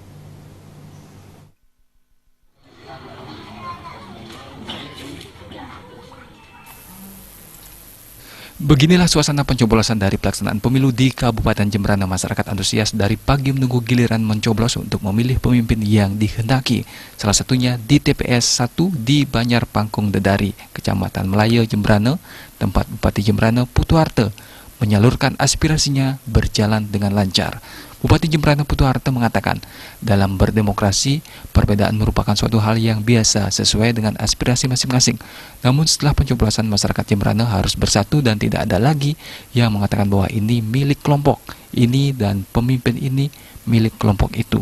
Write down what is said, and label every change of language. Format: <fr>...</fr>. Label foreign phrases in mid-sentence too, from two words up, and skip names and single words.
<id>Beginilah suasana pencoblosan dari pelaksanaan pemilu di Kabupaten Jemberana. Masyarakat antusias dari pagi menunggu giliran mencoblos untuk memilih pemimpin yang dikehendaki. Salah satunya di TPS 1 di Banyar Pangkung Dedari, Kecamatan Melaya, Jemberana, tempat Bupati Jemberana Putu Arte menyalurkan aspirasinya berjalan dengan lancar. Bupati Jemberana Putu Arte mengatakan, dalam berdemokrasi, perbedaan merupakan suatu hal yang biasa sesuai dengan aspirasi masing-masing. Namun setelah pencoblosan, masyarakat Jemberana harus bersatu dan tidak ada lagi yang mengatakan bahwa ini milik kelompok ini dan pemimpin ini milik kelompok itu.</id>